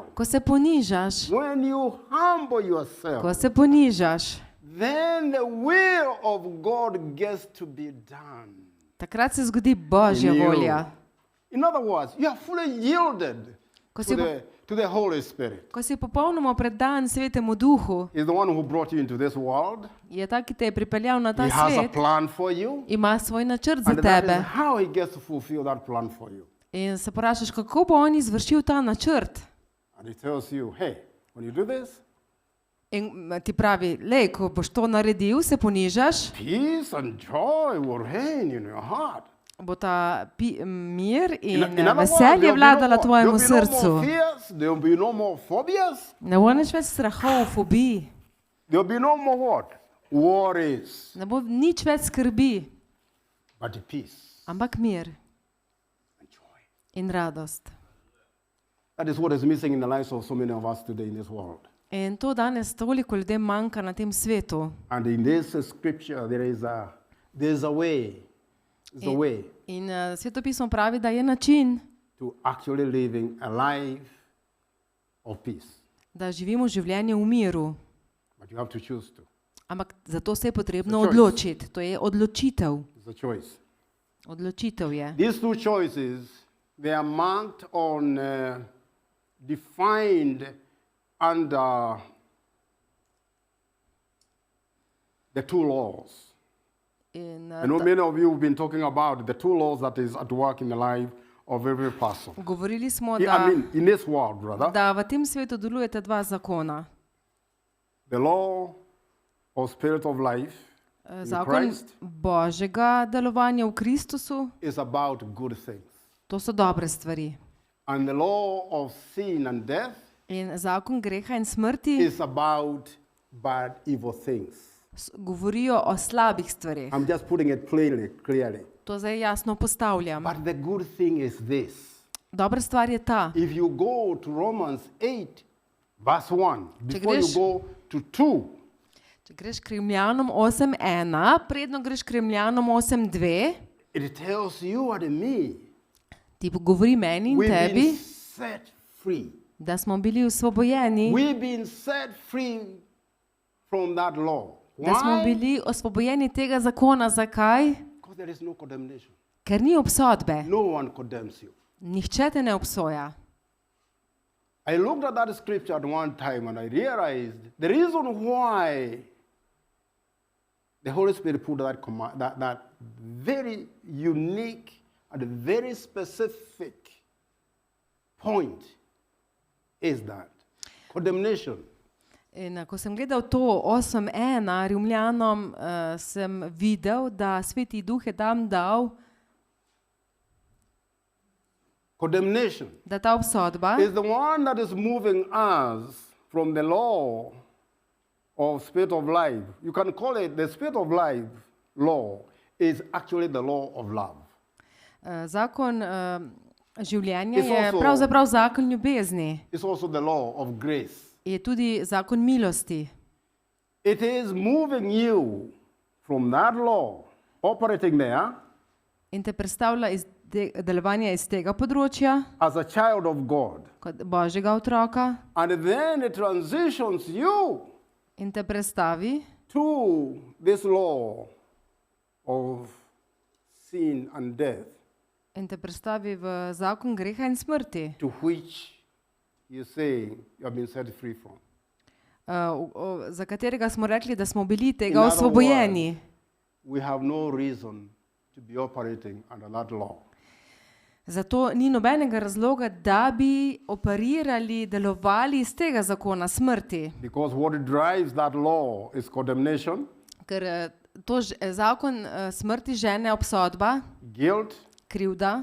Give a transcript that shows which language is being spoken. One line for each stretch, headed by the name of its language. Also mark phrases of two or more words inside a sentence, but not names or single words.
Slovenian: Ko se ponižaš, ko se ponižaš,
English: then the will of God gets to be done.
Slovenian: takrat se zgodi Božja
English: In you.
Slovenian: volja.
English: In other words, you are fully yielded
Slovenian: Ko
English: to
Slovenian: si,
English: to the Holy Spirit.
Slovenian: ko si popolnoma predan Svetemu Duhu,
English: He's the one who brought you into this world.
Slovenian: je ta, ki te je pripeljal na ta
English: He has a
Slovenian: svet,
English: plan for you.
Slovenian: ima svoj načrt za
English: And that is
Slovenian: tebe.
English: how he gets to fulfill that plan for you.
Slovenian: In se vprašaš, kako bo On izvršil ta načrt.
English: And he tells you, hey, when you do this,
Slovenian: In ti pravi, lej, ko boš to naredil, se ponižaš,
English: peace and joy will reign in your heart.
Slovenian: bo ta mir in
English: In other words,
Slovenian: veselje vladala tvojemu
English: there'll be no
Slovenian: srcu.
English: more fears, there'll be no more phobias,
Slovenian: Ne bo nič več strahov, fobij,
English: there'll be no more what? Worries,
Slovenian: ne bo nič več skrbi,
English: but the peace
Slovenian: ampak mir
English: and joy.
Slovenian: in radost.
English: That is what is missing in the lives of so many of us today in this world.
Slovenian: In to danes toliko ljudem manjka na tem svetu.
English: And in this scripture, there's a way. There's a way
Slovenian: In Svetopismo pravi, da je način, to actually living a life of peace. da živimo življenje v miru.
English: But you have to choose to.
Slovenian: Ampak zato se je potrebno
English: It's a choice.
Slovenian: odločiti. To je odločitev.
English: It's a choice.
Slovenian: Odločitev je.
English: These two choices, they are marked on, defined under the two laws.
Slovenian: In,
English: I know many of you have been talking about the two laws that is at work in the life of every person.
Slovenian: govorili smo,
English: I
Slovenian: da,
English: mean, in this world, brother.
Slovenian: da v tem svetu delujeta dva zakona.
English: The law of spirit of life in
Slovenian: Zakon Christ Božjega delovanja v Kristusu,
English: is about good things.
Slovenian: to so dobre stvari.
English: And the law of sin and death
Slovenian: In zakon greha in smrti
English: is about bad, evil things.
Slovenian: govorijo o slabih stvareh.
English: I'm just putting it clearly.
Slovenian: To zdaj jasno postavljam.
English: But the good thing is this.
Slovenian: Dobra stvar je ta.
English: If you go to Romans 8, verse 1, before you
Slovenian: greš-
English: go to 2,
Slovenian: Če greš k Rimljanom 8.1, predno greš k Rimljanom 8.2,
English: it tells you and me,
Slovenian: ti govori meni in
English: we've been
Slovenian: tebi,
English: set free.
Slovenian: da smo bili osvobojeni,
English: We've been set free from that law.
Slovenian: da smo
English: Why?
Slovenian: bili osvobojeni tega zakona. Zakaj?
English: Because there is no condemnation.
Slovenian: Ker ni obsodbe.
English: No one condemns you.
Slovenian: Nihče te ne obsoja.
English: I looked at that scripture at one time and I realized the reason why the Holy Spirit put that very unique and very specific point is that condemnation
Slovenian: In ko sem gledal to 8:1 Rimljanom, sem videl, da Sveti Duh je tam dal,
English: Condemnation
Slovenian: da ta obsodba
English: is the one that is moving us from the law of spirit of life. You can call it the spirit of life law is actually the law of love.
Slovenian: zakon življenja
English: It's
Slovenian: je
English: also-
Slovenian: pravzaprav zakon ljubezni,
English: It's also the law of grace.
Slovenian: je tudi zakon milosti.
English: It is moving you from that law, operating there
Slovenian: In te predstavlja delovanje iz tega področja,
English: as a child of God.
Slovenian: kot Božjega otroka,
English: And then it transitions you
Slovenian: in te predstavi
English: to this law of sin and death,
Slovenian: in te predstavi v zakon greha in smrti,
English: to which you say you have been set free from.
Slovenian: za katerega smo rekli, da smo bili
English: In
Slovenian: tega
English: other
Slovenian: osvobojeni.
English: We have no reason to be operating under that law.
Slovenian: Zato ni nobenega razloga, da bi operirali, delovali iz tega zakona smrti.
English: Because what drives that law is condemnation,
Slovenian: Ker zakon smrti žene obsodba,
English: guilt,
Slovenian: krivda,